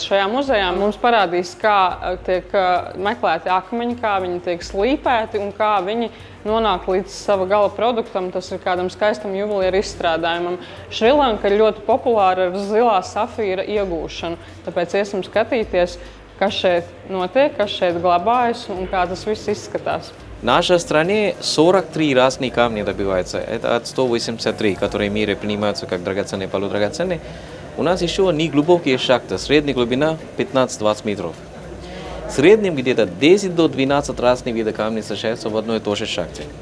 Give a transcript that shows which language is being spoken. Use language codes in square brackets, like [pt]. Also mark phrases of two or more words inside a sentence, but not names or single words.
[lv] Šajā muzejā mums parādīs, kā tiek meklēti akmeņi, kā viņi tiek slīpēti un kā viņi nonāk līdz sava gala produktam. Tas ir kādam skaistam juvelieru izstrādājumam. Šrilanka ir ļoti populāra ar zilā safīra iegūšanu, tāpēc iesim skatīties, kas šeit notiek, kas šeit glabājas un kā tas viss изскатās. [ru] В нашей стране 43 разные камни добиваются. Это от 183, которые в мире принимаются как драгоценные, полудрагоценные. У нас еще неглубокие шахты, средняя глубина 15-20 метров. В среднем где-то 10 до 12 разных видов камней встречаются в одной и той же шахте.